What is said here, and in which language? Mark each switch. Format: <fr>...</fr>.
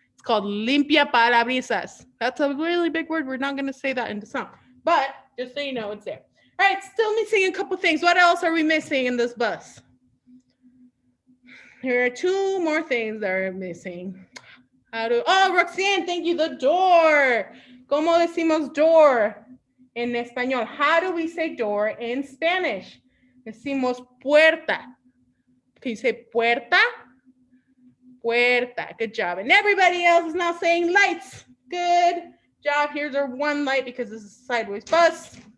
<en>It's called limpia parabrisas. That's a really big word. We're not going to say that in the song, but just so you know, it's there. All right, still missing a couple things. What else are we missing in this bus? Here are 2 more things that are missing. Roxanne, thank you. The door.</en> <es>¿Cómo decimos door en español?</es> <en>How do we say door in Spanish?</en> <es>Decimos puerta.</es> <en>Can you say puerta? Puerta. Good job. And everybody else is now saying lights. Good job. Here's our 1 light because this is a sideways bus.</en>